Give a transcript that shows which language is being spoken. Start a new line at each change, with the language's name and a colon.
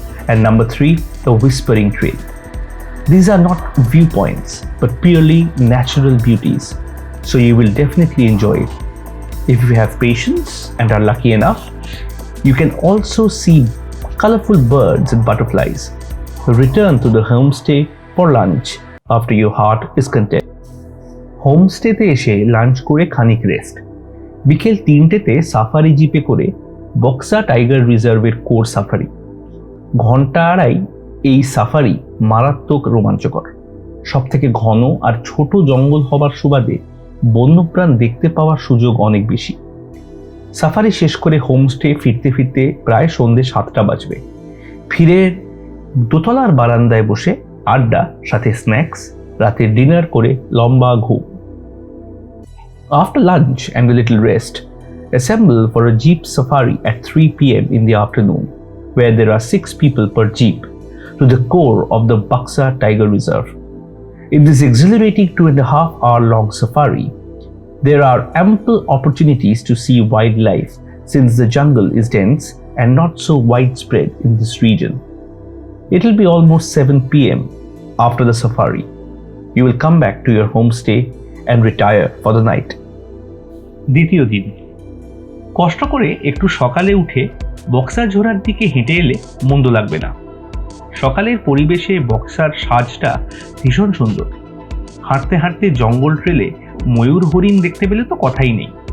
English: And number 3, a whispering trail. These are not viewpoints, but purely natural beauties, so you will definitely enjoy it. If you have patience and are lucky enough, you can also see colorful birds and butterflies. Return to the homestay for lunch after your heart is content.
Bangla: হোমস্টেতে এসে lunch করে খানিক rest. বিকেল 3টেতে safari জিপে করে Buxa tiger রিজার্ভের core safari. ঘন্টা আড়াই এই safari মারাত্মক রোমাঞ্চকর। সবথেকে ঘন আর ছোট জঙ্গল হবার সুবাদে বন্যপ্রাণ দেখতে পাওয়ার সুযোগ অনেক বেশি। সাফারি শেষ করে হোমস্টে ফিরতে ফিরতে প্রায় সন্ধ্যে 7টা বাজবে। ফিরে দোতলার বারান্দায় বসে আড্ডা, সাথে স্ন্যাক্স, রাতের ডিনার করে লম্বা ঘুম।
English: After lunch and a little rest, assemble for a jeep safari at 3 p.m. in the afternoon, where there are 6 people per jeep, to the core of the Buxa Tiger Reserve. In this exhilarating 2.5-hour-long safari, there are ample opportunities to see wildlife since the jungle is dense and not so widespread in this region. It will be almost 7 p.m. after the safari. You will come back to your homestay and retire for the night.
Bangla: দ্বিতীয় দিন, কষ্ট করে একটু সকালে উঠে boxer ঝোড়ার দিকে হেঁটে এলে মন্দ লাগবে না। সকালের পরিবেশে বক্সার সাজটা ভীষণ সুন্দর। হাঁটতে হাঁটতে জঙ্গল ট্রেলে ময়ূর হরিণ দেখতে পেলে তো কথাই নেই।